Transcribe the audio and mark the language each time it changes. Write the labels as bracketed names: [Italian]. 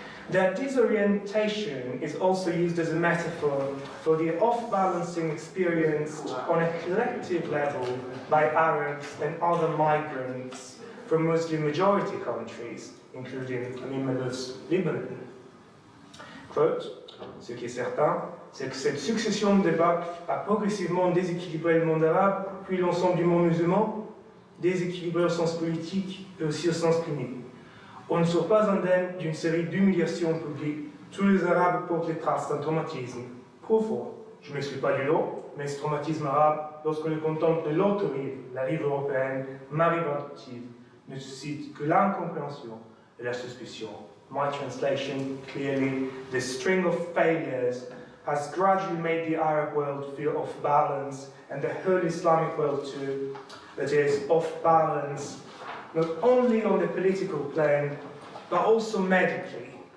[English] Their disorientation is also used as a metaphor for the off-balancing experienced on a collective level by Arabs and other migrants from Muslim-majority countries, including Amin Maalouf's Lebanon. [French] Quote, ce qui est certain, c'est que cette succession de débâcles a progressivement déséquilibré le monde arabe, puis l'ensemble du monde musulman, déséquilibré au sens politique et aussi au sens clinique. On ne sort pas indemne d'une série d'humiliations publiques. Tous les Arabes portent les traces d'un traumatisme. profond. Je ne m'exclus pas du lot, mais ce traumatisme arabe, lorsqu'on le contemple de l'autre rive, la rive européenne, ma rive adoptive, ne suscite que l'incompréhension et la suspicion. [English] My translation, clearly, the string of failures has gradually made the Arab world feel off balance, and the whole Islamic world too, that is, off balance, not only on the political plane, but also medically.